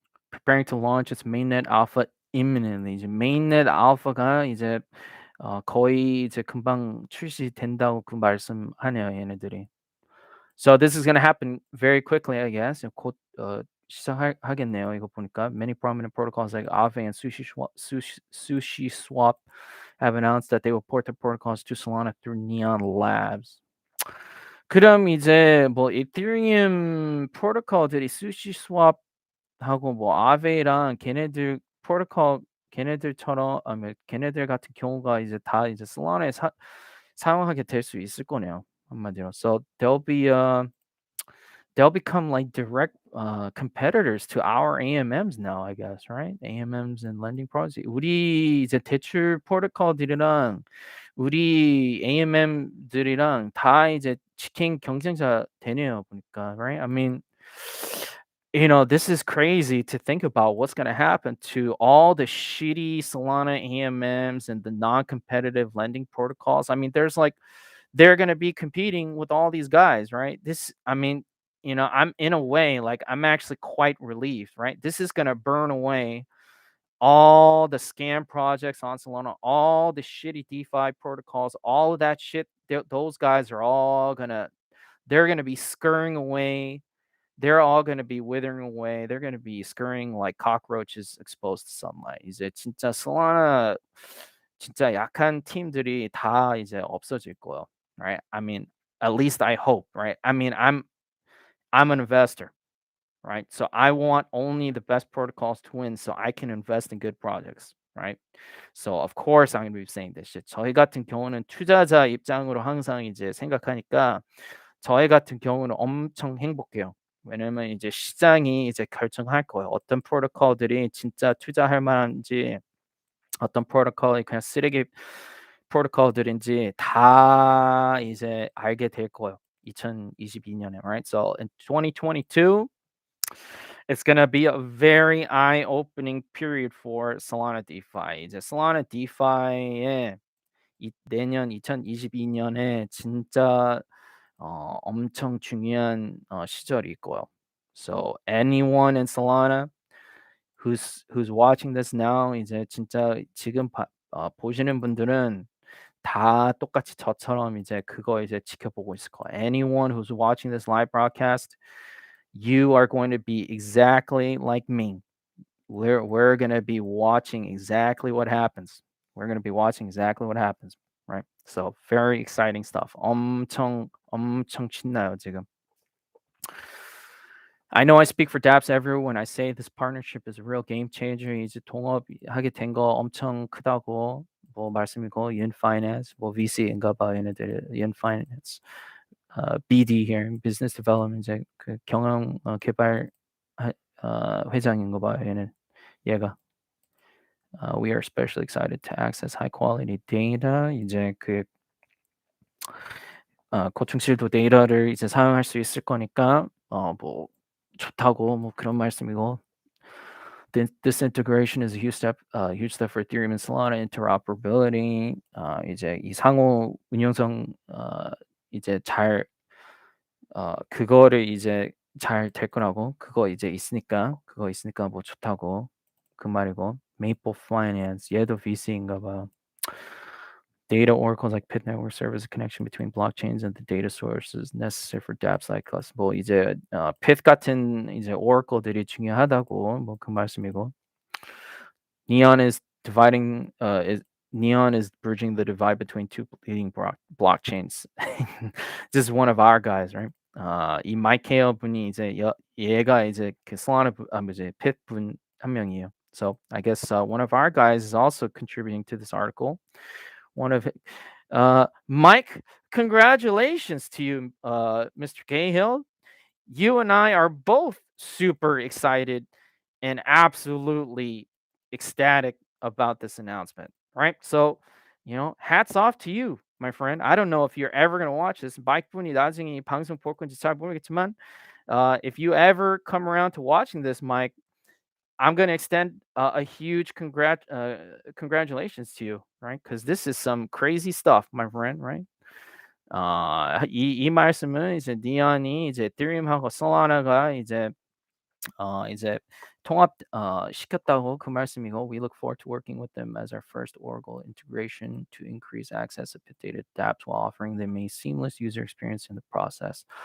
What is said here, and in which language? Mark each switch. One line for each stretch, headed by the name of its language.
English: Preparing to launch its mainnet alpha imminently.
Korean: 이제 mainnet alpha가 이제 거의 이제 금방 출시된다고 그 말씀하네요, 얘네들이.
English: So this is going to happen very quickly, I guess.
Korean: 곧 시작하겠네요. 이거 보니까
English: many prominent protocols like Aave and Sushi Swap have announced that they will port their protocols to Solana through Neon Labs.
Korean: 그럼 이제 뭐 이더리움 프로토콜들이 수시 스왑하고 뭐 아베이랑 걔네들 프로토콜 걔네들처럼 걔네들 같은 경우가 이제 다 이제 솔라나에 사용하게 될 수 있을 거네요. 한마디로.
English: So they'll become like direct competitors to our AMMs now, I guess, right? AMMs and lending products.
Korean: 우리 이제 대출 프로토콜들이랑 우리 AMM들이랑 다 이제 치킨 경쟁자 되네요, 보니까,
English: right? I mean, this is crazy to think about what's going to happen to all the shitty Solana AMMs and the non-competitive lending protocols. I mean, they're going to be competing with all these guys, right? I'm in a way like I'm actually quite relieved, right? This is going to burn away all the scam projects on Solana, all the shitty DeFi protocols, all of that shit. Those guys are all they're gonna be scurrying away. They're all gonna be withering away. They're gonna be scurrying like cockroaches exposed to sunlight.
Korean: 이제 진짜 Solana 진짜 약한 팀들이 다 이제 없어질 거예요,
English: right? I mean, at least I hope, right? I mean, I'm an investor, right? So I want only the best protocols to win so I can invest in good projects, right? So of course I'm going to be saying this shit.
Korean: 저희 같은 경우는 투자자 입장으로 항상 이제 생각하니까 저희 같은 경우는 엄청 행복해요. 왜냐면 이제 시장이 이제 결정할 거예요. 어떤 프로토콜들이 진짜 투자할 만한지, 어떤 프로토콜이 그냥 쓰레기 프로토콜들인지 다 이제 알게 될 거예요. 2022년에,
English: right? So in 2022, it's gonna be a very eye-opening period for Solana DeFi.
Korean: 이제 Solana DeFi의 내년 2022년에 진짜 엄청 중요한 시절일 거예요.
English: So anyone in Solana who's watching this now,
Korean: 이제 진짜 지금 보시는 분들은 다 똑같이 저처럼 이제 그거 이제 지켜보고 있을 거예요.
English: Anyone who's watching this live broadcast, you are going to be exactly like me. We're going to be watching exactly what happens. We're going to be watching exactly what happens, right? So very exciting stuff.
Korean: 엄청 신나요, 지금.
English: I know I speak for dApps everywhere when I say this partnership is a real game changer.
Korean: 이제 동업하게 된 거 엄청 크다고 뭐 말씀이고 Finance, 뭐 VC인가 봐 얘네들 Finance, BD here, Business Development 이제 그 경영 개발 회장인가 봐요 얘가.
English: We are especially excited to access high quality data.
Korean: 이제 고충실도 데이터를 이제 사용할 수 있을 거니까 뭐 좋다고 뭐 그런 말씀이고.
English: This integration is a huge step for Ethereum and Solana interoperability.
Korean: 이제 이 상호 운영성 이제 잘 그거를 이제 잘 될 거라고 그거 있으니까 뭐 좋다고 그 말이고.
English: Maple Finance
Korean: 얘도 VC인가 봐.
English: Data oracles like Pyth network serve as a connection between blockchains and the data sources necessary for dApps like us.
Korean: 뭐 이제 Pyth 같은 이제 oracle들이 중요하다고 뭐 그 말씀이고.
English: Neon is dividing Neon is bridging the divide between two leading blockchains. This is one of our guys, right?
Korean: 이 마이케어 분이 이제 얘가 이제 그 솔라나 이제 Pyth 분 한 명이에요.
English: So I guess one of our guys is also contributing to this article. One of Mike, congratulations to you, Mr. Cahill. You and I are both super excited and absolutely ecstatic about this announcement, right? So, hats off to you, my friend. I don't know if you're ever going to watch this.
Korean: 마이크분이 나중에 이 방송 볼 건지 잘 모르겠지만,
English: if you ever come around to watching this, Mike, I'm going to extend a huge congratulations to you, right? Because this is some crazy stuff, my friend, right?
Korean: 이 말씀은 이제 니언이 이제 에thereum하고 솔라나가 이제 통합 시켰다고 그 말씀이고.
English: We look forward to working with them as our first Oracle integration to increase access of data dApps while offering them a seamless user experience in the process.